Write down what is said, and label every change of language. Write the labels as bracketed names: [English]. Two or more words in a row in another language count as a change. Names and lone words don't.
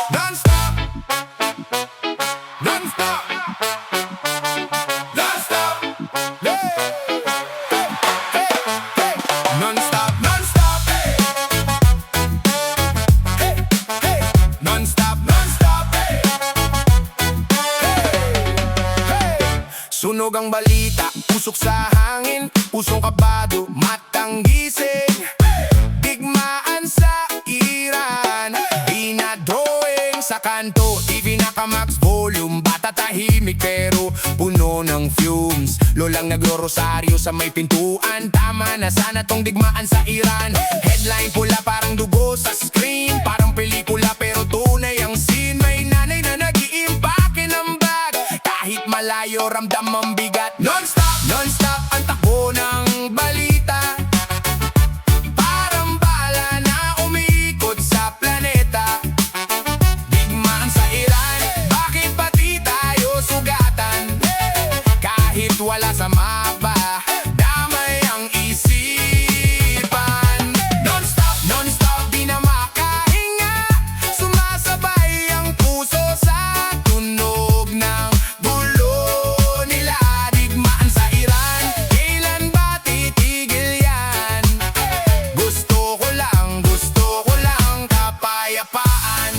[English] Non-stop, non-stop, non-stop, hey, hey, hey, hey. Non-stop, non-stop, hey, hey, hey. Non-stop, non-stop, hey, hey, hey. [Filipino] Sunog ang balita, usok sa hangin, pusong kabado, matang gising. Digmaan sa Iran, pinadrawing sa kanto, TV naka- [English] max volume, [Filipino] bata tahimik pero puno ng fumes. Lolang nagro-rosaryo sa may pintuan, tama na sana tong digmaan sa Iran. Headline pula parang dugo sa screen, parang pelikula pero tunay ang scene. May nanay na nag-iimpake ng bag, kahit malayo ramdam ang bigat. [English] Non-stop, [Filipino] non-stop ang takbo ng balita, parang bala na umiikot sa planeta. Digmaan sa Iran, bakit pati tayo sugatan? Kahit wala sa mapa, damay ang isipan. [English] Non-stop, non-stop, [Filipino] di na makahinga, sumasabay ang puso sa tunog ng gulo nila. Digmaan sa Iran, kailan ba titigil yan? Gusto ko lang kapayapaan.